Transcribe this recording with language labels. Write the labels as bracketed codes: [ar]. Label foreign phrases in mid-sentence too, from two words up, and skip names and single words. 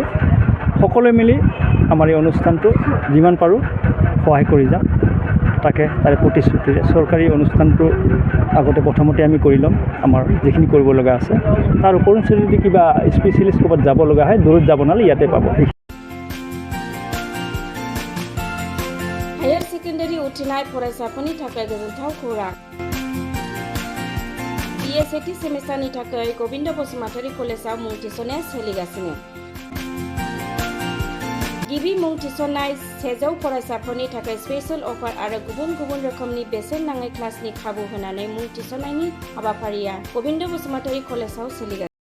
[as] সকলোৱে মিলি আমাৰ এই অনুষ্ঠানটো যিমান পাৰোঁ সহায় কৰি যাম, তাৰে প্ৰতিশ্ৰুতিৰে চৰকাৰী অনুষ্ঠানটো আগতে প্ৰথমতে আমি কৰি ল'ম, আমাৰ যিখিনি কৰিব লগা আছে। তাৰ ওপৰঞ্চি যদি কিবা স্পেচিয়েলিষ্ট ক'ৰবাত যাব লগা হয়, দূৰত যাব নালাগে, ইয়াতে পাব। [en] higher secondary [brx] उथ्रिनाय फरायसाफोरनि थाखाय गोजोनथाव खौरां। BSAT सेमिस्टारनि थाखाय गबिन्द बसुमतारी कलेजाव मुं थिसननाया सोलिगासिनो। गिबि मुं थिसननाय 100 फरायसाफोरनि थाखाय [en] special offer [brx] आरो गुबुन गुबुन रोखोमनि बेसेन नाङै क्लासनि खाबु होनानै मुं थिसननायनि हाबाफारिया गबिन्द बसुमतारी कलेजाव सोलिगासिनो।